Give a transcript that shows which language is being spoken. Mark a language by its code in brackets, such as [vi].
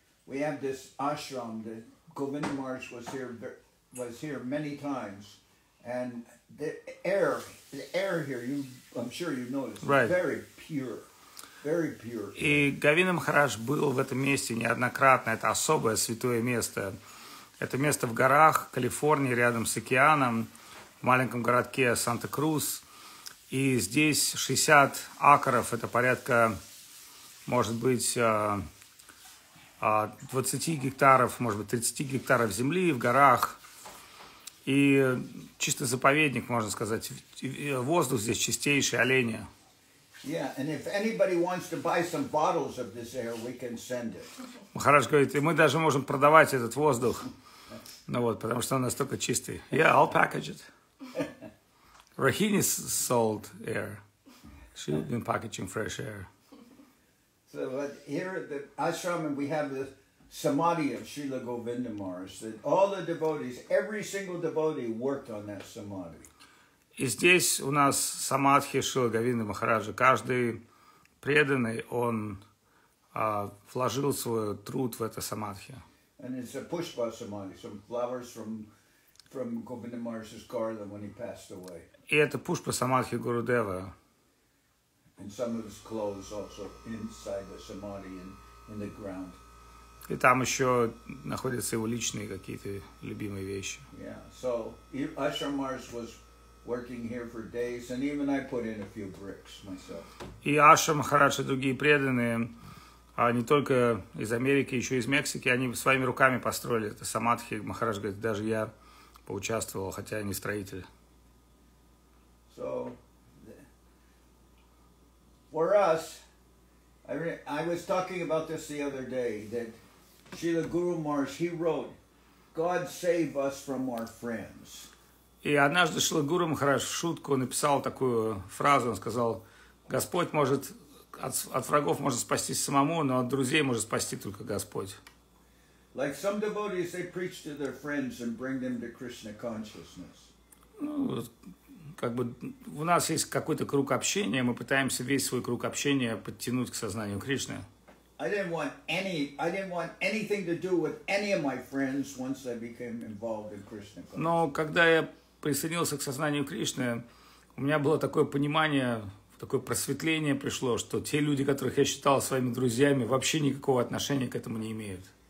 [en] We have this ashram that Govinda Maharaj was here many times. And the air here, I'm sure you noticed, right. Very pure. Very pure. [ru] И Говинда Махарадж был в этом месте неоднократно. Это особое святое место. Это место в горах Калифорнии, рядом с океаном, в маленьком городке Санта-Круз. И здесь 60 акров, это порядка, может быть, 20 гектаров, может быть, 30 гектаров земли в горах. И чисто заповедник, можно сказать. Воздух здесь чистейший, олени. [en] Yeah, and if anybody wants to buy some bottles of this air, we can send it. [ru] Махарадж говорит, и мы даже можем продавать этот воздух. Ну вот, потому что он настолько чистый. [en] Yeah, I'll package it. Rahini sold air. She's been packaging fresh air. So but here at the ashram, and we have the samadhi of Srila Govinda Maharaj. That all the devotees, every single devotee worked on that samadhi. [ru] И здесь у нас самадхи Шрила Говинда Махараджа. Каждый преданный, он вложил свой труд в это самадхи. [en] And it's a pushpa samadhi, some flowers from Govinda Maharaj's garden when he passed away. [ru] И это пушпа самадхи Гурудева. [en] And some of his clothes also inside the samadhi in the ground. [ru] И там еще находятся его личные какие-то любимые вещи. [en] Yeah, so Ashram Maharaj was working here for days, and even I put in a few bricks myself. [ru] И Аша Махарадж и другие преданные, не только из Америки, еще из Мексики, они своими руками построили это самадхи. Махарадж говорит, даже я поучаствовал, хотя я не строитель. [en] So, for us, I was talking about this the other day, that Srila Guru Maharaj, he wrote, God save us from our friends. [ru] И однажды Шрила Гуру Махарадж в шутку написал такую фразу, он сказал, Господь может от врагов можно спастись самому, но от друзей может спасти только Господь. [en] Like some devotees, they preach to their friends and bring them to Krishna consciousness. [ru] Ну, как бы у нас есть какой-то круг общения, мы пытаемся весь свой круг общения подтянуть к сознанию Кришны. [en] I didn't want anything to do with any of my friends once I became involved in Krishna consciousness. [ru] Но когда я присоединился к сознанию Кришны, у меня было такое понимание, такое просветление пришло, что те люди, которых я считал своими друзьями, вообще никакого отношения к этому не имеют.